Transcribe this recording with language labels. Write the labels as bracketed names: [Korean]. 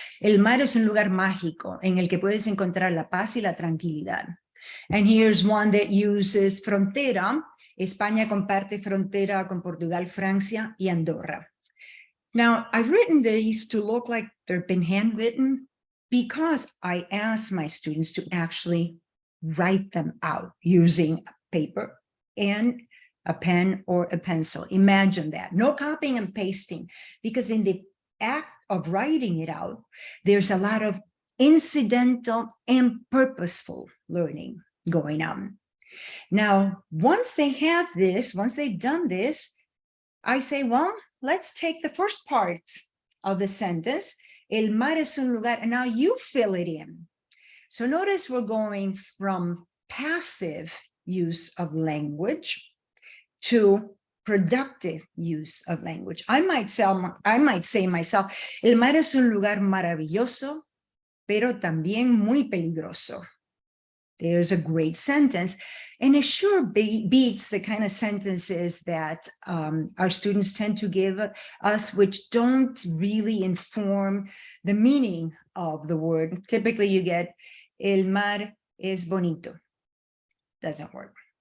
[Spanish] El mar es un lugar mágico en el que puedes encontrar la paz y la tranquilidad. [English] And here's one that uses frontera. [Spanish] España comparte frontera con Portugal, Francia y Andorra. [English] Now, I've written these to look like they've been handwritten because I asked my students to actually write them out using paper and a pen or a pencil. Imagine that. No copying and pasting, because in the act of writing it out, there's a lot of incidental and purposeful learning going on. Now, once they have this, once they've done this, I say, well, let's take the first part of the sentence. [Spanish] El mar es un lugar, [English] and now you fill it in. So notice we're going from passive use of language to productive use of language. I might say myself, [Spanish] el mar es un lugar maravilloso, pero también muy peligroso. [English] There's a great sentence, and it sure beats the kind of sentences that our students tend to give us, which don't really inform the meaning of the word. Typically, you get, [Spanish] el mar es bonito. [English] Doesn't work.